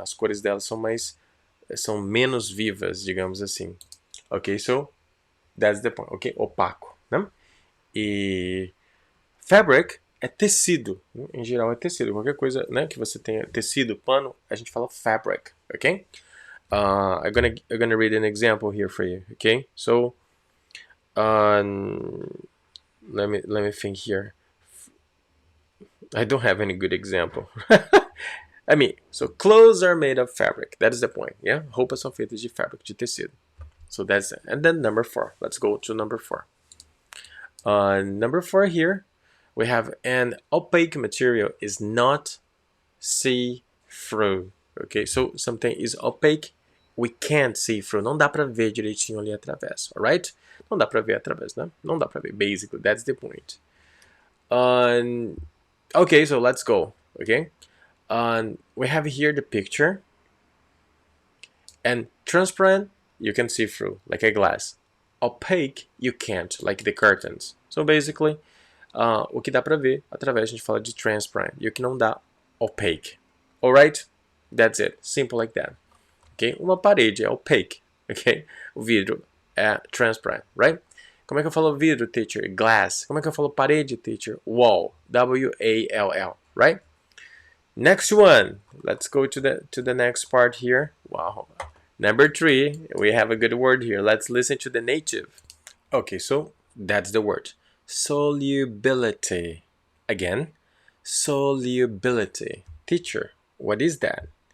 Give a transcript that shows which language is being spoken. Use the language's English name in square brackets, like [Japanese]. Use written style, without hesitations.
[Portuguese] As cores dela são menos vivas, digamos assim. [English] Ok, so that's the point. [Portuguese] Ok, opaco, né? E fabric é tecido, em geral é tecido. Qualquer coisa, né, que você tenha tecido, pano, a gente fala fabric, ok? [English] I'm gonna read an example here for you, okay? So, let me think here. I don't have any good example. I mean, so clothes are made of fabric. That is the point, yeah? [Portuguese] Roupas são feitas de fabric, de tecido. [English] So that's it. And then number 4. Let's go to number 4. Number 4 here, we have an opaque material is not see-through. Okay, so something is opaque, we can't see through. [Portuguese] Não dá pra ver direitinho ali através, alright? Não dá pra ver através, né? Não dá pra ver, [English] basically, that's the point. Okay, so let's go. Okay, we have here the picture, and transparent you can see through like a glass. Opaque you can't, like the curtains. [Portuguese] So basically, o que dá pra ver através, a gente fala de transparent, e o que não dá, opaque. [English] Alright? That's it. Simple like that. Okay? [Portuguese] Uma parede é opaque. [English] Okay? [Portuguese] O vidro é transparent, right? Como é que eu falo vidro, teacher? Glass. Como é que eu falo parede, teacher? [English] Wall. W-A-L-L, right? Next one. Let's go to the next part here. Wow. Number 3, we have a good word here. Let's listen to the native. Okay, so that's the word. Solubility. Again, solubility. Teacher, what is that?